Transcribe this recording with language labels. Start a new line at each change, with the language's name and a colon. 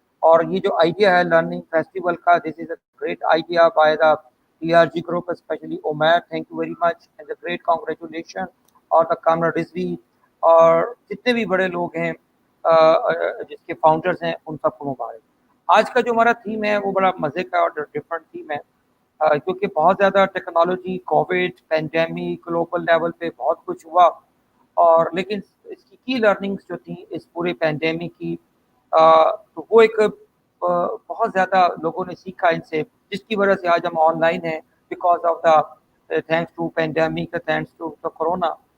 Urdu: اور یہ جو آئیڈیا ہے لرننگ فیسٹیول کا,
English: This is a great idea by the TRG group, especially Omer. Thank you very much and a great congratulations.
Urdu: اور the Kamran Rizvi اور جتنے بھی بڑے لوگ ہیں جس کے فاؤنڈرز ہیں ان سب کو مبارک. آج کا جو ہمارا تھیم ہے وہ بڑا مزے کا اور ڈفرینٹ تھیم ہے کیونکہ بہت زیادہ technology, Covid, pandemic, global level پہ بہت کچھ ہوا اور لیکن اس کی لرننگس جو تھیں اس پورے پینڈیمک کی تو وہ ایک بہت زیادہ لوگوں نے سیکھا ان سے, جس کی وجہ سے آج ہم آن لائن ہیں
English: Because of the thanks to pandemic, thanks to the corona.